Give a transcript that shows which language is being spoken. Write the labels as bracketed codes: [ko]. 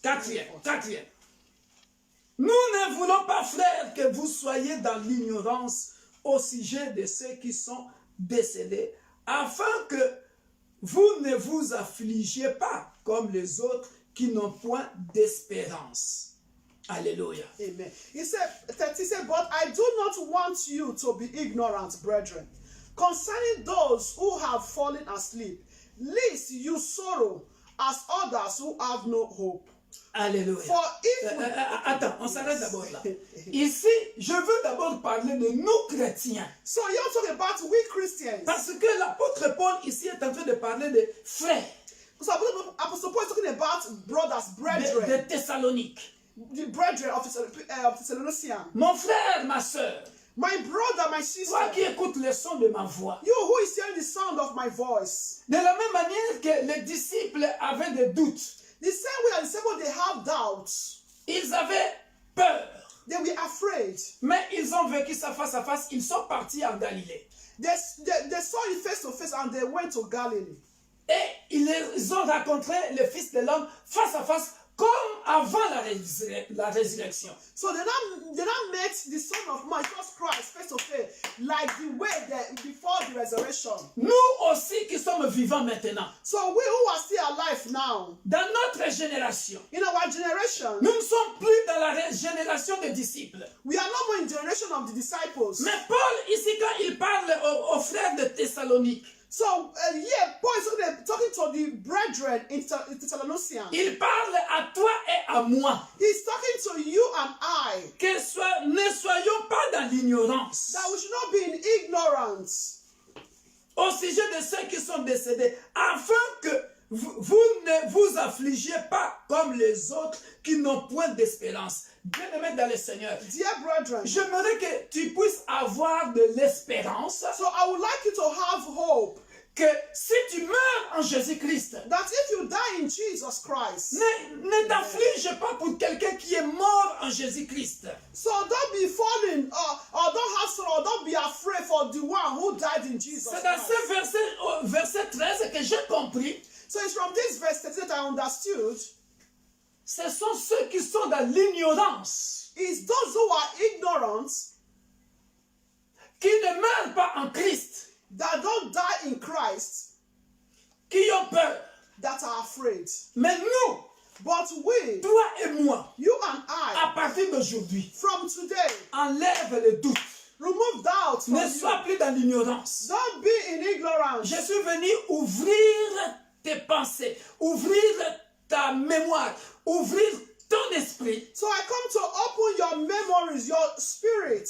[fr] Quatrième. Nous ne voulons pas, frères, que vous soyez dans l'ignorance au sujet de ceux qui sont décédés, afin que vous ne vous affligiez pas comme les autres qui n'ont point d'espérance. Alléluia. Amen. [en] He said, 30 said, but I do not want you to be ignorant, brethren, concerning those who have fallen asleep, lest you sorrow as others who have no hope. Alléluia. For if we... [fr] Attends, on s'arrête d'abord là. Ici, je veux d'abord parler de nous chrétiens. [en] So you're talking about we Christians. [fr] Parce que l'apôtre Paul ici est en train de parler de frères, [en] So Apostle Paul is talking about brothers, brethren, [fr] de Thessalonique. [en] the brethren of Thessalonians. [fr] Mon frère, ma soeur, [en] My brother, my sister, [fr] toi qui écoutes le son de ma voix, [en] you who is hearing the sound of my voice, [fr] de la même manière que les disciples avaient des doutes, [en] the same way as the disciples, they have doubts, [fr] ils avaient peur, [en] they were afraid. [fr] mais ils ont vécu ça face à face, ils sont partis en Galilée. [en] They saw it face to face and they went to Galilee. [fr] Et ils ont rencontré le Fils de l'homme face à face, comme avant la résurrection. [en] So they now met the Son of Man, Jesus Christ, face to face, like the way that before the resurrection. [fr] Nous aussi qui sommes vivants maintenant, [en] So we who are still alive now, [fr] dans notre génération, [en] in our generation, [fr] nous ne sommes plus dans la génération des disciples. [en] we are no more in the generation of the disciples. [fr] Mais Paul, ici, quand il parle aux frères de Thessalonique, [en] So Paul is talking to the brethren in Thessalonians. [fr] il parle à toi et à moi. [en] He's talking to you and I, [fr] Ne soyons pas dans l'ignorance [en] that we should not be in ignorance [fr] au sujet de ceux qui sont décédés, afin que vous ne vous affligiez pas comme les autres qui n'ont point d'espérance. Bien-aimés dans le Seigneur, [en] Dear brethren, [fr] j'aimerais que tu puisses avoir de l'espérance, [en] so I would like you to have hope [fr] que si tu meurs en Jésus-Christ, [en] that if you die in Jesus Christ, [fr] ne t'afflige pas pour quelqu'un qui est mort en Jésus-Christ. [en] so don't be falling or don't have sorrow, or don't be afraid for the one who died in Jesus [fr] C'est dans [en] Christ. [fr] ce verset 13 que j'ai compris. [en] So it's from this verse that I understood [fr] Ce sont ceux qui sont dans l'ignorance, [en] is those who are ignorant [fr] qui ne meurent pas en Christ, [en] that don't die in Christ, [fr] qui ont peur. [en] that are afraid. [fr] Mais nous, [en] But we, [fr] toi et moi, [en] you and I, [fr] à partir d'aujourd'hui, [en] from today, [fr] enlève le doute. [en] remove doubt from [fr] Ne [en] you. [fr] sois plus dans l'ignorance. [en] Don't be in ignorance. [fr] Je suis venu ouvrir tes pensées, ouvrir ta mémoire, ouvrir ton esprit [en] So I come to open your memories, your spirit,